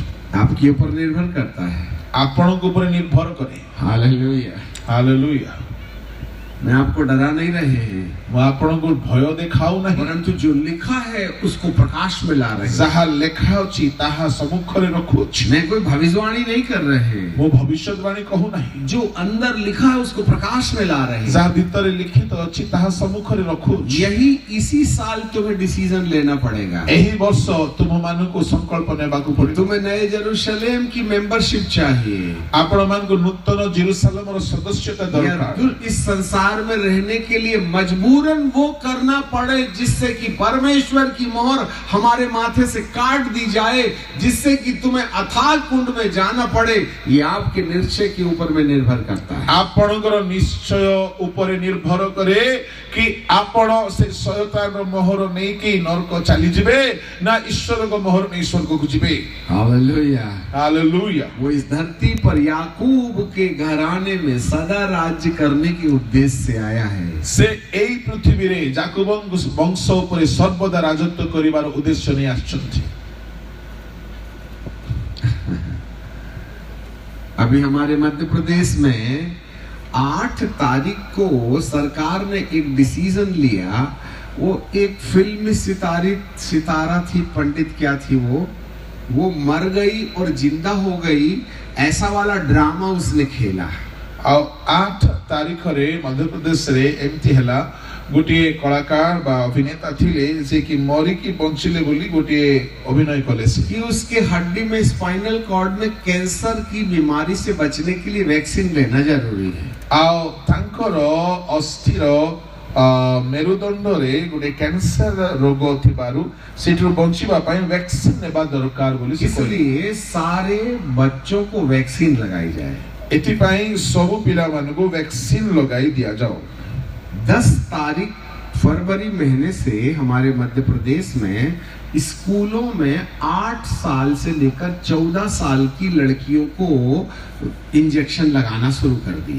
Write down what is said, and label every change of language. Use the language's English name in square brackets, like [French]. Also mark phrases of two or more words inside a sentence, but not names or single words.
[Hindi] आपके ऊपर निर्भर करता है [Odia] ଆପଣଙ୍କ ଉପରେ ନିର୍ଭର କରେ [Hindi] हालेलुया [Odia] ହାଲେଲୁୟା [Hindi] मैं आपको डरा नहीं रहे हैं [Odia] ମୁଁ ଆପଣଙ୍କୁ ଭୟ ଦେଖାଉ ନାହିଁ [Hindi] परंतु जो लिखा है उसको प्रकाश में ला रहे हैं [Odia] ଯାହା ଲେଖା ଅଛି ତାହା ସମ୍ମୁଖରେ ରଖୁଅଛି [Hindi] मैं कोई भविष्यवाणी नहीं कर रहे हैं [Odia] ମୁଁ ଭବିଷ୍ୟତବାଣୀ କହୁ ନାହିଁ [Hindi] जो अंदर लिखा है उसको प्रकाश में ला रहे हैं [Odia] ଯାହା ଭିତରେ ଲିଖିତ ଅଛି ତାହା ସମ୍ମୁଖରେ ରଖୁଅଛି [Hindi] यही इसी साल तुम्हें डिसीजन लेना पड़ेगा [Odia] ଏହି ବର୍ଷ ତୁମମାନଙ୍କୁ ସଂକଳ୍ପ ନେବାକୁ ପଡ଼ିବ [Hindi] तुम्हें नए जेरूशलेम की मेंबरशिप चाहिए [Odia] ଆପଣମାନଙ୍କୁ ନୂତନ ଜେରୁସାଲେମର ସଦସ୍ୟତା [Hindi] या [Odia] ଦରକାର [Hindi] इस संसार में रहने के लिए मजबूरन वो करना पड़े जिससे कि परमेश्वर की मोहर हमारे माथे से काट दी जाए जिससे कि तुम्हें अथाह कुंड में जाना पड़े ये आपके निश्चय के ऊपर में निर्भर करता है [Odia] ଆପଣଙ୍କର ନିଶ୍ଚୟ ଉପରେ ନିର୍ଭର କରେ କି ଆପଣ ସେ ଶୈତାନର ମୋହର ନେଇକି ନରକ ଚାଲିଯିବେ ନା ଈଶ୍ୱରଙ୍କ ମୋହର ନେଇ ସ୍ୱର୍ଗକୁ ଯିବେ [Hindi] हालेलुया [Odia] ହାଲେଲୁୟା [Hindi] वो इस धरती पर याकूब के घराने में सदा राज्य करने के उद्देश्य से आया है [Odia] ସେ ଏଇ ପୃଥିବୀରେ ଯାକୋବଙ୍କ ବଂଶ ଉପରେ ସର୍ବଦା ରାଜତ୍ୱ କରିବାର ଉଦ୍ଦେଶ୍ୟ ନେଇ ଆସିଛନ୍ତି [Hindi] अभी हमारे मध्य प्रदेश में 8 तारीख को सरकार ने एक डिसीजन लिया वो एक फिल्म सितारा थी पंडित क्या थी वो मर गई और जिंदा हो गई ऐसा वाला ड्रामा उसने खेला [Odia] ଆଉ 8 ତାରିଖରେ ମଧ୍ୟପ୍ରଦେଶରେ ଏମିତି ହେଲା ଗୋଟିଏ କଳାକାର ବା ଅଭିନେତା ଥିଲେ ଯେ କି ମରିକି ବଞ୍ଚିଲେ ବୋଲି ଗୋଟିଏ ଅଭିନୟ କଲେ ସେ [Hindi] कि उसके हड्डी में [English] spinal cord [Hindi] में कैंसर की बीमारी से बचने के लिए वैक्सीन लेना जरूरी है [Odia] ଆଉ ତାଙ୍କର ଅସ୍ଥିର ମେରୁଦଣ୍ଡରେ ଗୋଟେ କ୍ୟାନସର ରୋଗ ଥିବାରୁ ସେଠୁ ବଞ୍ଚିବା ପାଇଁ ଭ୍ୟାକସିନ ନେବା ଦରକାର ବୋଲି [Hindi] इसलिए सारे बच्चों को वैक्सीन लगाई जाए [Odia] ଏତି ପାଇଁ ସବୁ ପିଲା ମାନଙ୍କୁ ଭ୍ୟାକସିନ ଲଗାଇ ଦିଆ ଯାଉ [Hindi] 10 तारीख फरवरी महीने से हमारे मध्य प्रदेश में स्कूलों में 8 साल से लेकर 14 साल की लड़कियों को इंजेक्शन लगाना शुरू कर दिए